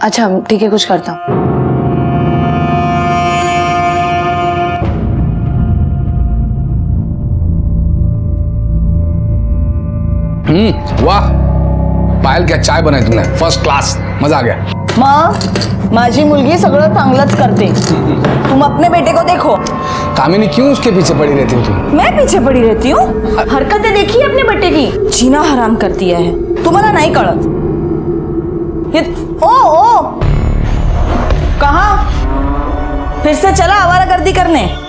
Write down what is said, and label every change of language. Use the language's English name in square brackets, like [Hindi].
[Hindi] अच्छा ठीक है, कुछ करता हूँ। वाह पायल, क्या चाय बनाई तुमने, फर्स्ट क्लास, मजा आ गया। [Marathi] माझी मुलगी सगळं चांगलंच करते, [Hindi] तुम अपने बेटे को देखो। कामिनी क्यों उसके पीछे पड़ी रहती हो तुम? मैं पीछे पड़ी रहती हूँ? हरकतें देखी अपने बेटे की, जीना हराम कर दिया है। तुम्हारा नहीं [Marathi] कळत [Hindi] ये? ओ कहाँ फिर से चला आवारागर्दी करने?